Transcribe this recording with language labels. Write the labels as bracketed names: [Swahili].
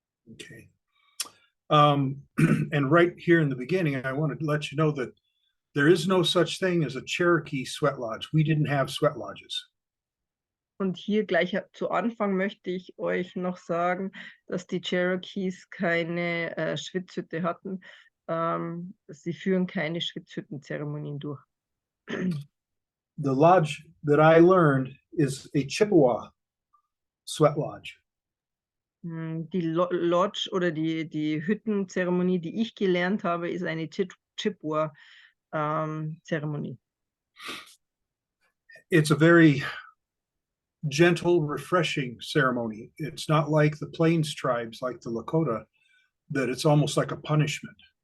[English] Okay. And right here in the beginning, I want to let you know that There is no such thing as a Cherokee sweat lodge. We didn't have sweat lodges. [German] Und hier gleich zu Anfang möchte ich euch noch sagen, dass die Cherokees keine Schwitzhütte hatten. Sie führen keine Schwitzhüttenzeremonien durch. [English] The lodge that I learned is a Chippewa sweat lodge. [German] Die Lodge oder die Hüttenzeremonie, die ich gelernt habe, ist eine Chippewa Zeremonie. [English] It's a very gentle, refreshing ceremony. It's not like the Plains tribes, like the Lakota, that it's almost like a punishment.